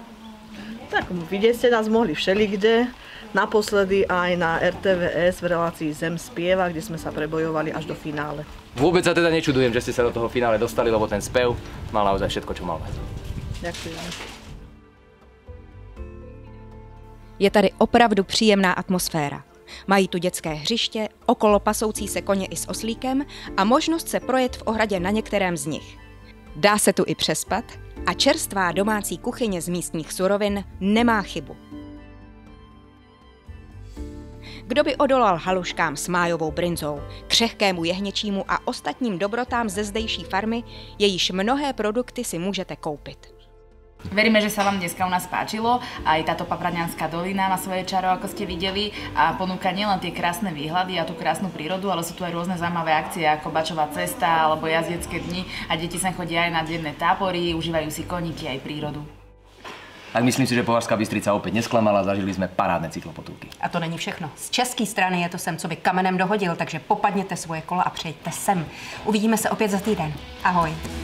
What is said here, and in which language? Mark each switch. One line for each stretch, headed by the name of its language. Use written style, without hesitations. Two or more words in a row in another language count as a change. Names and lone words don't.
Slovak: Tak vidieť ste nás mohli všelikde, naposledy aj na RTVS v relácii Zem spieva, kde sme sa prebojovali až do finále. Vôbec sa teda nečudujem, že ste sa do toho finále dostali, lebo ten spev mal naozaj všetko, čo mal. Ďakujem.
Czech: Je tady opravdu příjemná atmosféra. Mají tu dětské hřiště, okolo pasoucí se koně i s oslíkem a možnost se projet v ohradě na některém z nich. Dá se tu i přespat a čerstvá domácí kuchyně z místních surovin nemá chybu. Kdo by odolal haluškám s májovou brinzou, křehkému jehněčímu a ostatním dobrotám ze zdejší farmy, jejíž mnohé produkty si můžete koupit.
Slovak: Veríme, že sa vám dneska u nás páčilo. Aj táto Papradňanská dolina má svoje čaro, ako ste videli, a ponúka nielen tie krásne výhľady a tú krásnu prírodu, ale sú tu aj rôzne zaujímavé akcie ako Bačová cesta alebo jazdecké dni a deti sem chodia aj na denné tábory, užívajú si koníky aj prírodu. Tak myslím si, že Považská Bystrica opäť nesklamala,
Czech: zažili jsme parádné cyklopotulky. A to není všechno. Z české strany je to sem, co by kamenem dohodil, takže popadněte svoje kola a přejďte sem. Uvidíme se opět za týden. Ahoj.